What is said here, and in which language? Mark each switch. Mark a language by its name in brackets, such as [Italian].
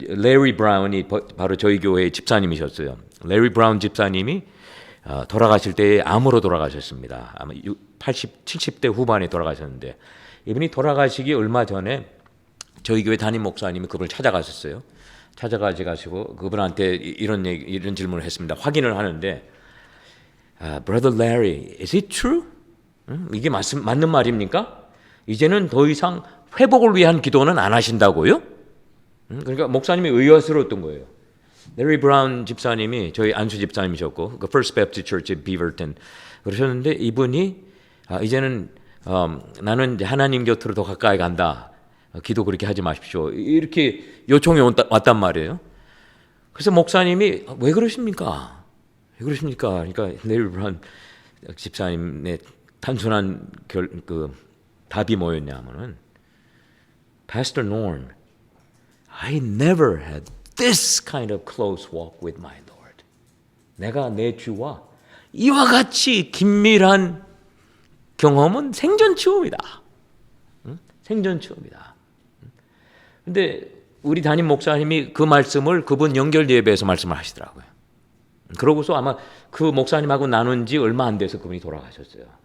[Korean] 레리 브라운이 바로 저희 교회의 집사님이셨어요. 레리 브라운 집사님이 돌아가실 때 암으로 돌아가셨습니다. 아마 80, 70대 후반에 돌아가셨는데 이분이 돌아가시기 얼마 전에 저희 교회 담임 목사님이 그분을 찾아가셨어요. 찾아가시고 그분한테 이런 질문을 했습니다. 확인을 하는데, [English] Brother Larry, is it true? [Korean] 이게 맞는 말입니까? 이제는 더 이상 회복을 위한 기도는 안 하신다고요? 그러니까 목사님이 의아스러웠던 거예요. 레리 브라운 집사님이 저희 안수 집사님이셨고, 그 First Baptist Church Beaverton 그러셨는데 이분이 이제는 나는 이제 하나님 곁으로 더 가까이 간다. 기도 그렇게 하지 마십시오. 이렇게 요청이 왔단 말이에요. 그래서 목사님이 왜 그러십니까? 그러니까 레리 브라운 집사님의 단순한 답이 뭐였냐면은 [English] Pastor Norm, I never had this kind of close walk with my Lord. [Korean] 내가 내 주와 이와 같이 긴밀한 경험은 생전치움이다. 생전치움이다. 근데 우리 담임 목사님이 그 말씀을 그분 연결 예배에서 말씀을 하시더라고요. 그러고서 아마 그 목사님하고 나눈 지 얼마 안 돼서 그분이 돌아가셨어요.